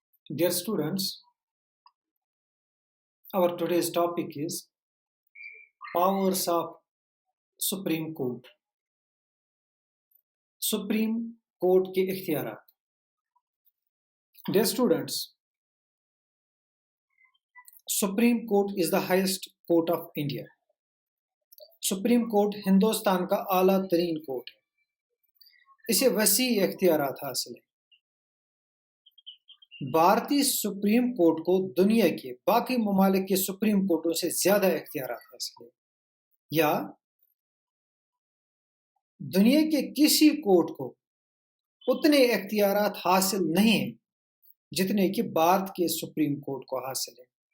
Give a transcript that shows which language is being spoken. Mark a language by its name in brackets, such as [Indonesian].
[English] Dear students, our today's topic is powers of Supreme Court. [Urdu] Supreme Court کے اختیارات. [English] Dear students, Supreme Court is the highest court of India. [Urdu] Supreme court Hindustan کا اعلیٰ ترین court ہے. اسے وسیع اختیارات حاصل ہیں. بھارتی سپریم کورٹ کو دنیا کے باقی ممالک کے سپریم کورٹوں سے زیادہ اختیارات حاصل ہیں، یا دنیا کے کسی کورٹ کو اتنے اختیارات حاصل نہیں ہیں جتنے کہ بھارت کے سپریم کورٹ کو حاصل ہیں.